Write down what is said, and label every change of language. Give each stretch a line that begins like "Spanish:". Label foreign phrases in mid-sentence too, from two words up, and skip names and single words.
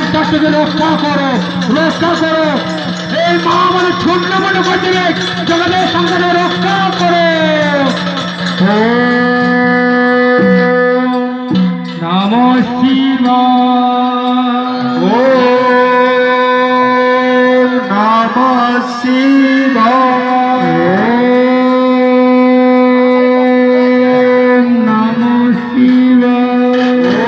Bangla: থেকে রক্ষা করো, রক্ষা করো। এই মা মানে ছোট মনে করতে জগতের সংসারে রক্ষা করো।
Sanskrit: नमः शिवाय, ओम् नमः शिवाय, ओम् नमः शिवाय,